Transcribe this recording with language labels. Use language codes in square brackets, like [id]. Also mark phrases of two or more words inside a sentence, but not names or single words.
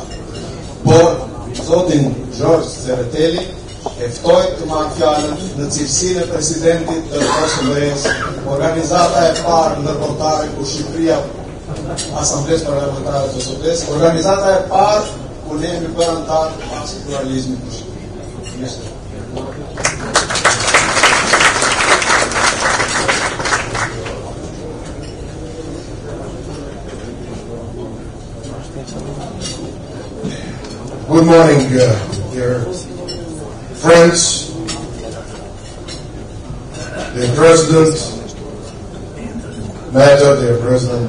[sq] Por zotin Gjorgj Cereteli e ftoi të marrë fjalën në cilësinë e presidentit të KosovaPress, organizata e parë ndërkombëtare ku Shqipëria, Asamblesë Parlamentare të KosovaPress, organizata e parë ku ne jemi bërë antar pas pluralizmit të Shqipërisë. [en] Good morning, dear friends, dear President Mehta, dear President